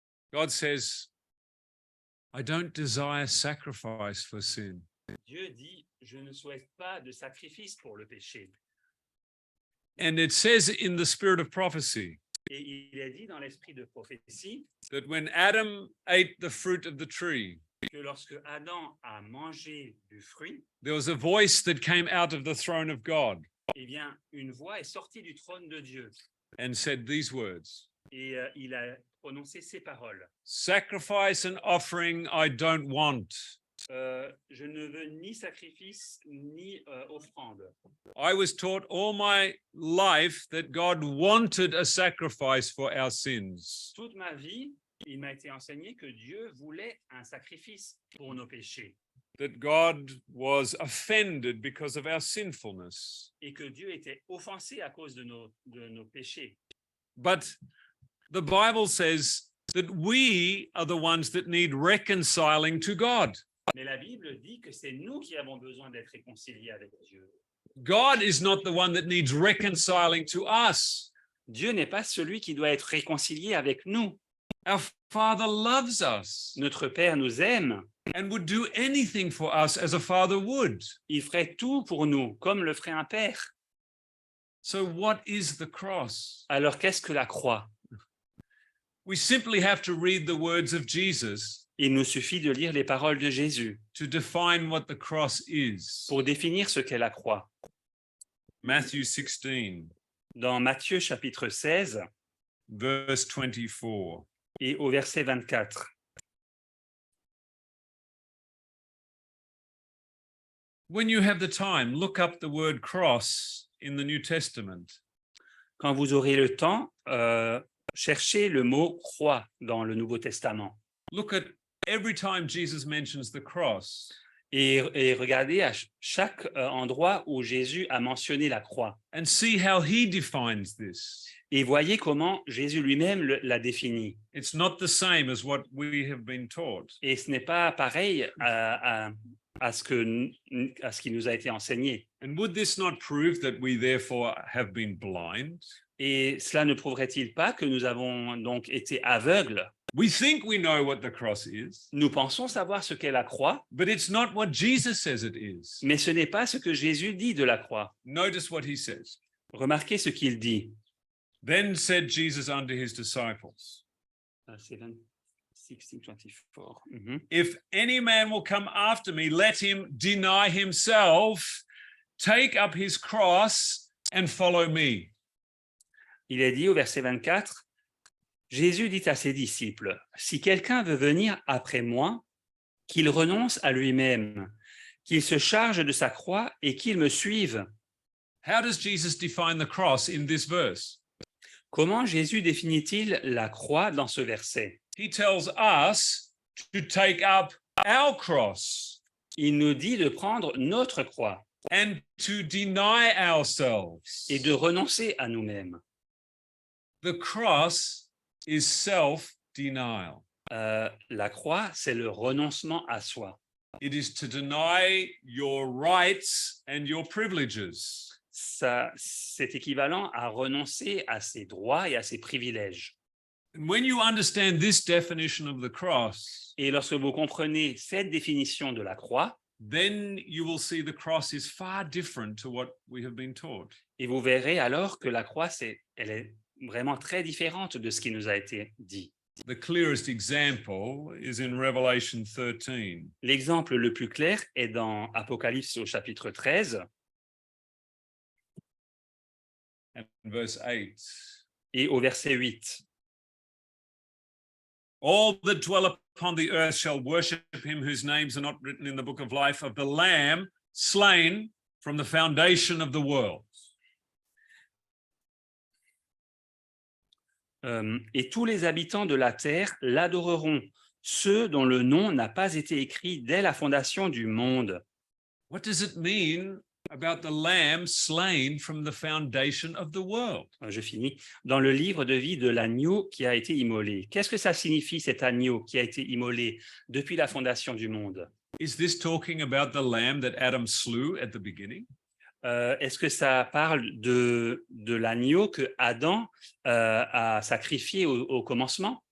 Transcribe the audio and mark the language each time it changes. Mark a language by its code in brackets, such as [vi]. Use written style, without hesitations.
[en] God says, I don't desire sacrifice for sin. [fr] Dieu dit, je ne souhaite pas de sacrifice pour le péché. [en] And it says in the spirit of prophecy [fr] Et il est dit dans l'esprit de prophétie [en] that when Adam ate the fruit of the tree, [fr] que lorsque Adam a mangé du fruit, [en] there was a voice that came out of the throne of God [fr] eh bien, une voix est sortie du trône de Dieu. [en] and said these words, [fr] Et il a prononcé ces paroles. [en] sacrifice and offering I don't want. [fr] Je ne veux ni sacrifice ni offrande. [en] I was taught all my life that God wanted a sacrifice for our sins. [fr] Toute ma vie, il m'a été enseigné que Dieu voulait un sacrifice pour nos péchés [en] That God was offended because of our sinfulness. [fr] et que Dieu était offensé à cause de nos péchés. [en] But the Bible says that we are the ones that need reconciling to God. [fr] Mais la Bible dit que c'est nous qui avons besoin d'être réconciliés avec Dieu. [en] God is not the one that needs reconciling to us. [fr] Dieu n'est pas celui qui doit être réconcilié avec nous. [en] Our Father loves us [fr] Notre Père nous aime. [en] and would do anything for us as a father would. [fr] Il ferait tout pour nous, comme le ferait un père. [en] So what is the cross? [fr] Alors qu'est-ce que la croix? [en] We simply have to read the words of Jesus [fr] Il nous suffit de lire les paroles de Jésus [en] to define what the cross is. [fr] pour définir ce qu'est la croix. [en] Matthew 16, [fr] Dans Matthieu chapitre 16 [en] verse 24. [fr] et au verset 24. [en] When you have the time, look up the word cross in the New Testament. [fr] Quand vous aurez le temps, cherchez le mot croix dans le Nouveau Testament. [en] Look at every time Jesus mentions the cross. [fr] Et regardez à chaque endroit où Jésus a mentionné la croix. [en] And see how he defines this. [fr] Et voyez comment Jésus lui-même l'a défini. [en] It's not the same as what we have been taught. [fr] Et ce n'est pas pareil à ce qui nous a été enseigné. [en] And would this not prove that we therefore have been blind? [fr] Et cela ne prouverait-il pas que nous avons donc été aveugles? [en] We think we know what the cross is, [fr] Nous pensons savoir ce qu'est la croix, [en] but it's not what Jesus says it is. [fr] mais ce n'est pas ce que Jésus dit de la croix. [en] Notice what he says. [fr] Remarquez ce qu'il dit. [en] Then said Jesus unto his disciples, 16:24. Mhm. if any man will come after me, let him deny himself, take up his cross and follow me. [fr] Il est dit au verset 24, Jésus dit à ses disciples, « Si quelqu'un veut venir après moi, qu'il renonce à lui-même, qu'il se charge de sa croix et qu'il me suive. » [en] How does Jesus define the cross in this verse? [fr] Comment Jésus définit-il la croix dans ce verset? [en] He tells us to take up our cross. [fr] Il nous dit de prendre notre croix [en] and to deny ourselves. [fr] et de renoncer à nous-mêmes. [en] The cross is self-denial. [fr] La croix, c'est le renoncement à soi. [en] It is to deny your rights and your privileges. [fr] C'est équivalent à renoncer à ses droits et à ses privilèges. [en] And when you understand this definition of the cross, [fr] Et lorsque vous comprenez cette définition de la croix, [en] then you will see the cross is far different to what we have been taught. [fr] et vous verrez alors que la croix, elle est vraiment très différente de ce qui nous a été dit. [en] The clearest example is in Revelation 13. [fr] L'exemple le plus clair est dans Apocalypse au chapitre 13 [en] And verse 8. [fr] et au verset 8. [en] All that dwell upon the earth shall worship him whose names are not written in the book of life of the Lamb slain from the foundation of the world. [fr] Et tous les habitants de la terre l'adoreront, ceux dont le nom n'a pas été écrit dès la fondation du monde. [en] What does it mean about the Lamb slain from the foundation of the world? [fr] Je finis. Dans le livre de vie de l'agneau qui a été immolé. Qu'est-ce que ça signifie, cet agneau qui a été immolé depuis la fondation du monde? [en] Is this talking about the lamb that Adam slew at the beginning? [fr] Est-ce que ça parle de l'agneau que Adam a sacrifié au commencement?